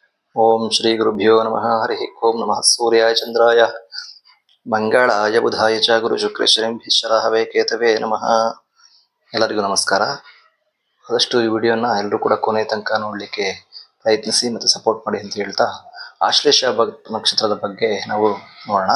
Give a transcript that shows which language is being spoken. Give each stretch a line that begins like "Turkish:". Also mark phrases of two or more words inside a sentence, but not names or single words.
Sanskrit: ಓಂ ಶ್ರೀ ಗುರುಭ್ಯೋ ನಮಃ. ಹರಿ ಓಂ ನಮಃ ಸೂರ್ಯಾಯ ಚಂದ್ರಾಯ ಮಂಗಳಾಯ ಬುಧಾಯ ಚ ಗುರು ಶುಕ್ರ ಶನಿಭ್ಯಶ್ಚರಾಹವೇ ಕೇತವೇ ನಮಃ.
Kannada: ಎಲ್ಲರಿಗೂ ನಮಸ್ಕಾರ. ಆದಷ್ಟು ಈ ವಿಡಿಯೋನ ಎಲ್ಲರೂ ಕೂಡ ಕೊನೆ ತನಕ ನೋಡಲಿಕ್ಕೆ ಪ್ರಯತ್ನಿಸಿ ಮತ್ತು ಸಪೋರ್ಟ್ ಮಾಡಿ ಅಂತ ಹೇಳ್ತಾ ಆಶ್ಲೇಷ ನಕ್ಷತ್ರದ ಬಗ್ಗೆ ನಾವು ನೋಡೋಣ.